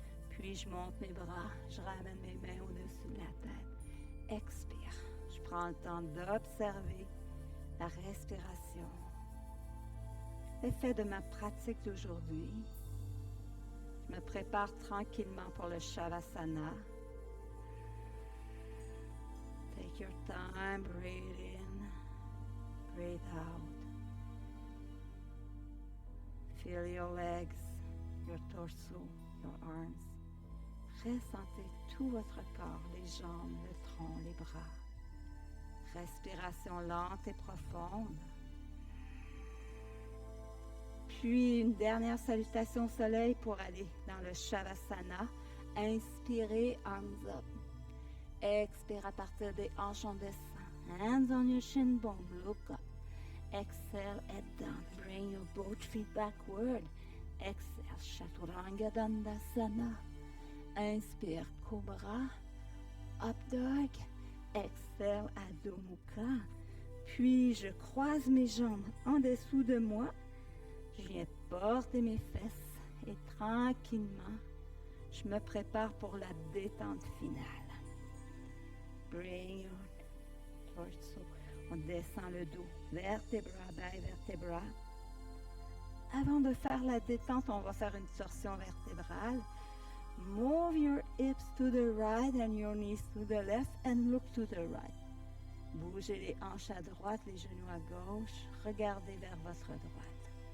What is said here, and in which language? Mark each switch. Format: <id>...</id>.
<fr>Puis je monte mes bras, je ramène mes mains au-dessus de la tête. Expire, je prends le temps d'observer la respiration. L'effet de ma pratique d'aujourd'hui. Je me prépare tranquillement pour le Shavasana.</fr> <en>Take your time, breathe in, breathe out. Feel your legs, your torso, your arms.</en> <fr>Ressentez tout votre corps, les jambes, le tronc, les bras. Respiration lente et profonde. Puis une dernière salutation au soleil pour aller dans le Shavasana. Inspirez,</fr> <en>arms up.</en> <fr>Expire à partir des hanches, on descend.</fr> <en>Hands on your shin bone, look up. Exhale, head down. Bring your both feet backward. Exhale, Chaturanga Dandasana. Inspire, Cobra. Up dog. Exhale, Adho Mukha.</en> <fr>Puis je croise mes jambes en dessous de moi. Je viens porter mes fesses et tranquillement, je me prépare pour la détente finale.</fr> <en>Bring your torso.</en> <fr>On descend le dos, vertébra by vertébra. Avant de faire la détente, on va faire une torsion vertébrale.</fr> <en>Move your hips to the right and your knees to the left and look to the right.</en> <fr>Bougez les hanches à droite, les genoux à gauche. Regardez vers votre droite.</fr>